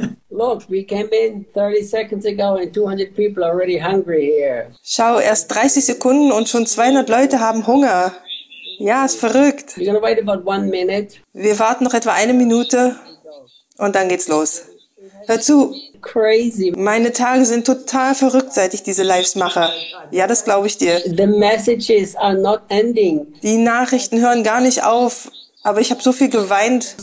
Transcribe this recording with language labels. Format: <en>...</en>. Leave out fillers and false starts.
<en>Look, we came in 30 seconds ago and 200 people are already hungry here.</en> <de>Schau, erst 30 Sekunden und schon 200 Leute haben Hunger. Ja, ist verrückt.</de> <en>We're gonna wait about 1 minute.</en> <de>Wir warten noch etwa eine Minute und dann geht's los. Hör zu.</de> <en>Crazy.</en> <de>Meine Tage sind total verrückt, seit ich diese Lives mache. Ja, das glaube ich dir.</de> <en>The messages are not ending.</en> <de>Die Nachrichten hören gar nicht auf. Aber ich habe so viel geweint,</de>